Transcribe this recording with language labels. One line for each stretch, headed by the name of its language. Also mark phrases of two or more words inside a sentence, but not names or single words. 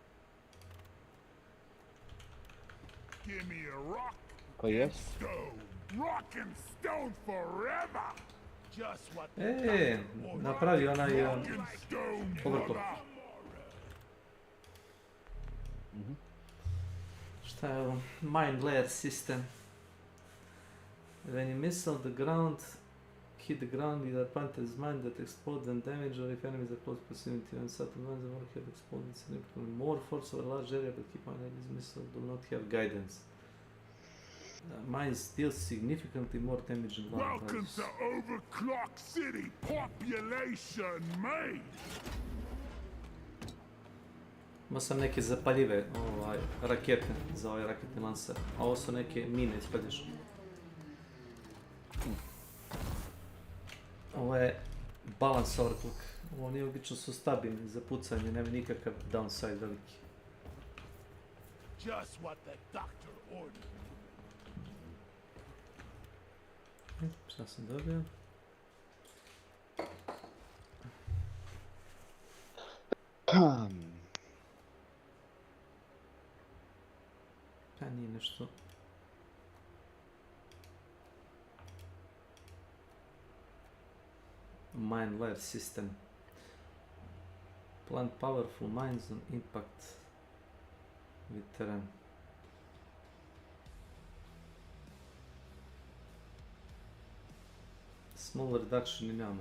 Serbian: Ko jes? Napravi onaj overclock. Šta je ovo?
English: Mine layer system. When you missile the ground, hit the ground with a punter's mine that explodes and damage, or if enemies are close proximity and certain ones, the warhead explodes significantly more force over a large area, but keep in mind these missiles do not have guidance. Mines deal significantly more damage in long Welcome ranges. to Overclock City, population main.
Serbian: Imao sam neke zapaljive rakete za ovaj raketni lancer, a ovo su neke mine ispaljaš. Ovo je
English: balance overclock.
Serbian: Ovo nije obično su stabilni za pucanje, nema nikakav downside veliki.
English: Just what the doctor ordered.
Serbian: Šta sam dobio? Pa nije nešto.
English: Mine layer system. Plant powerful mines on impact with terrain. Small reduction in ammo.